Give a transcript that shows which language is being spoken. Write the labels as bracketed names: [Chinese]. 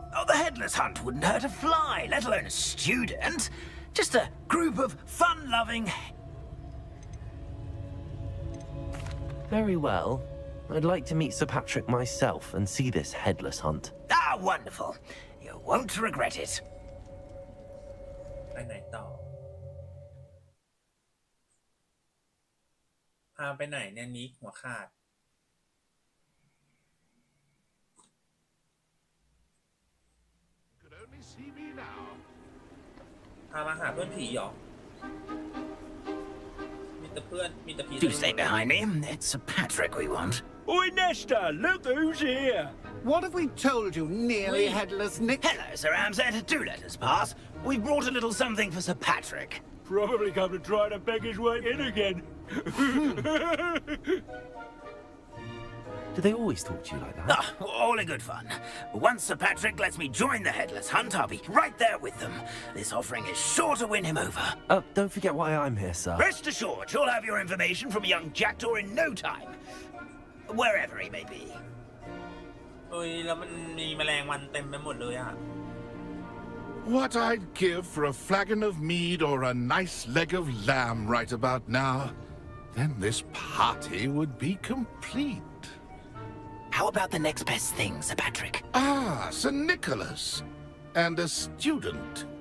[English] Oh, the Headless Hunt wouldn't hurt a fly, let alone a student. Just a group of fun-loving... Very well. I'd like to meet Sir Patrick myself and see this Headless Hunt. Ah, wonderful. You won't regret it. [Thai] ไปไหนต่อ พาไปไหนเนี่ยนิกหัวขาด พามาหาเพื่อนผีเหรอ มีแต่เพื่อน มีแต่ผี [English] Do stay behind me. It's Sir Patrick we want. Oi, Nesta, look who's here. What have we told you, nearly headless Nick? Hello, Sir Ramsay. Do let us pass. We've brought a little something for Sir Patrick. Probably come to try to beg his way in again. Do they always talk to you like that? Ah, all in good fun. Once Sir Patrick lets me join the Headless Hunt, I'll be right there with them. This offering is sure to win him over. Don't forget why I'm here, sir. Rest assured, you'll have your information from a young Jackdaw in no time. Wherever he may be. [Thai] เอ้ยแล้วมันมีแมลงวันเต็มไปหมดเลยอ่ะ [English] What I'd give for a flagon of mead or a nice leg of lamb right about now, then this party would be complete. How about the next best thing, Sir Patrick? Ah, Sir Nicholas. And a student.